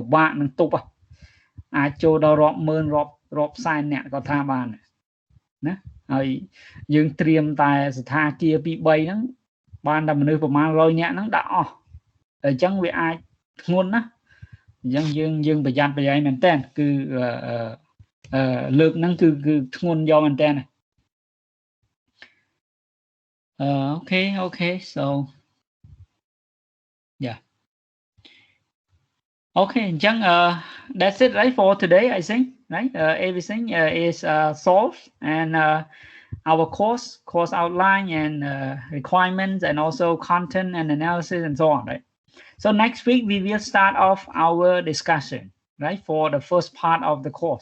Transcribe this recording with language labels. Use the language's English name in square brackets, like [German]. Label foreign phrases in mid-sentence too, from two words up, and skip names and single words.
[Khmer] បាកនឹងទប់អាចចូលដល់រាប់ម៉ឺនរាប់សែនអ្នកក៏ថាបានណាហើយយើងត្រៀមតែស្ថាគារ 2-3 ហ្នឹងបានតែមនុស្សប្រមាណ100នាក់ហ្នឹងដាក់អស់អញ្ចឹងវាអាចធ្ងន់ណាអញ្ចឹងយើងប្រយ័ត្នប្រយែងមែនតើគឺលើកហ្នឹងគឺធ្ងន់យកមែនតើ [English] okay so yeah okay អញ្ចឹង that's it right for today I think right everything is solved and our course outline and requirements and also content and analysis and so on, right? So next week we will start off our discussion, right, for the first part of the course.